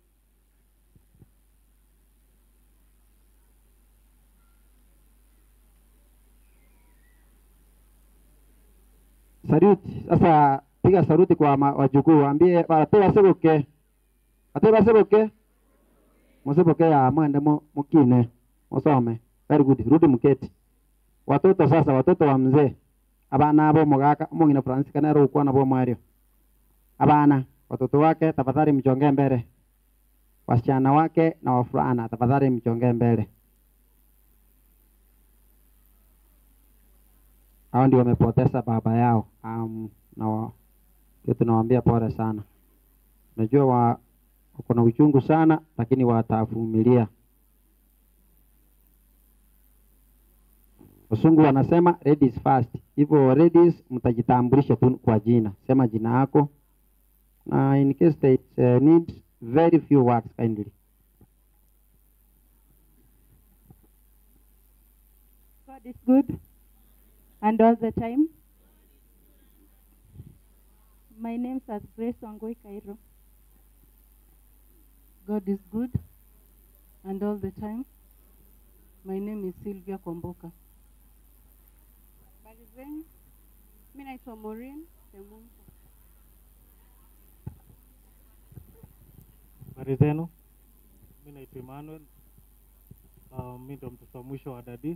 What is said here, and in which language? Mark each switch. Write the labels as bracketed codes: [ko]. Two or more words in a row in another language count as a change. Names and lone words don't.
[sw] Saluti. Sasa piga saluti kwa wajukuu. [guz] Waambie wateba sebuke. Wateba sebuke. Msebuke ya mwende mukine. [sw] Musome. [en] Very good. [sw] Rudi mketi. Watoto sasa, watoto wa mzee. [guz] Abana abo mugaka umungina Francis kana ro kwa nabo Mario. [sw] Abana watoto wake tafadhali mchongee mbele. Wasichana wake na wafulana tafadhali mchongee mbele. Hao ndio wamepoteza baba yao. Tunawaambia pole sana. Najua wako na uchungu sana lakini watavumilia. Wasungu wanasema [en] ladies first. [sw] Hivyo ladies mtajitambulisha tu kwa jina. Sema jina yako. [en] Na in case they need very few words kindly. God is good and all the time. My name is Grace Wangoi Cairo. God is good and all the time. My name is Sylvia Komboka. [sw] Barizeni. Mimi naitwa Maureen Semungu. Habari zenu? Mimi naitwa Emmanuel. Mimi ndo mtoto wa mwisho wa dadi.